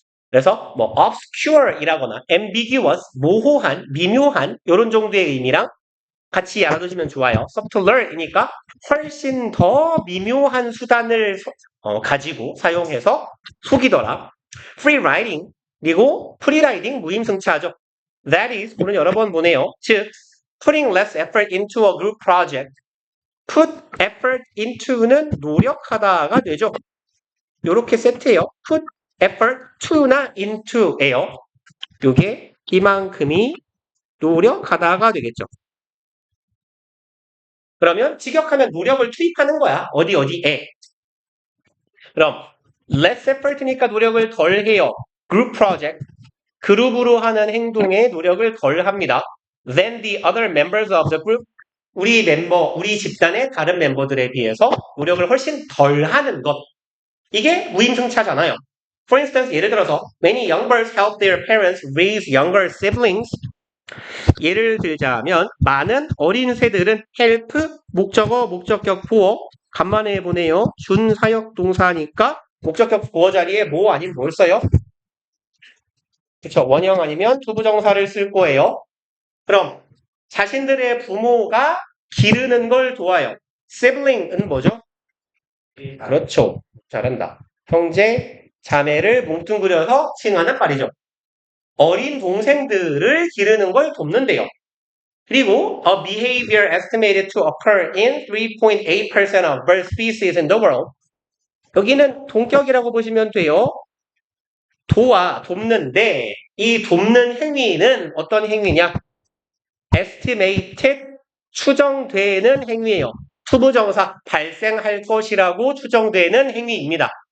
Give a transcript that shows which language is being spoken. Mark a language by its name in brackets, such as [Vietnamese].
[Korean] 그래서 뭐 obscure이라거나 ambiguous, 모호한, 미묘한 이런 정도의 의미랑 같이 알아두시면 좋아요. subtler이니까 훨씬 더 미묘한 수단을 가지고 사용해서 속이더라. [English] free riding 그리고 free riding 무임승차죠. That is [Korean] 오늘 여러 번 보네요. 즉 [English] putting less effort into a group project. put effort into는 [Korean] 노력하다가 되죠. 요렇게 세트예요. [English] put effort to나 into예요. [Korean] 요게 이만큼이 노력하다가 되겠죠. 그러면 직역하면 노력을 투입하는 거야. 어디에. 그럼 less effort니까 노력을 덜 해요. [English] group project. [Korean] 그룹으로 하는 행동에 노력을 덜 합니다. [English] Than the other members of the group. [Korean] 우리 집단의 다른 멤버들에 비해서 노력을 훨씬 덜 하는 것. 이게 무임승차잖아요. [English] For instance, [Korean] 예를 들어서 [English] many young birds help their parents raise younger siblings. [Korean] 예를 들자면 많은 어린 새들은 help, 목적어, 목적격 보어 간만에 보네요. 준사역 동사니까 목적격 보어 자리에 뭐 아니면 뭘 써요? 그쵸, 원형 아니면 투부정사를 쓸 거예요. 그럼 자신들의 부모가 기르는 걸 도와요. sibling은 뭐죠? 그렇죠. 잘한다. 형제, 자매를 뭉뚱그려서 칭하는 말이죠. 어린 동생들을 기르는 걸 돕는데요. 그리고 [English] a behavior estimated to occur in 3.8% of bird species in the world. [Korean] 여기는 동격이라고 보시면 돼요. 돕는데 이 돕는 행위는 어떤 행위냐? estimated 추정되는 행위예요. 투부정사 발생할 것이라고 추정되는 행위입니다.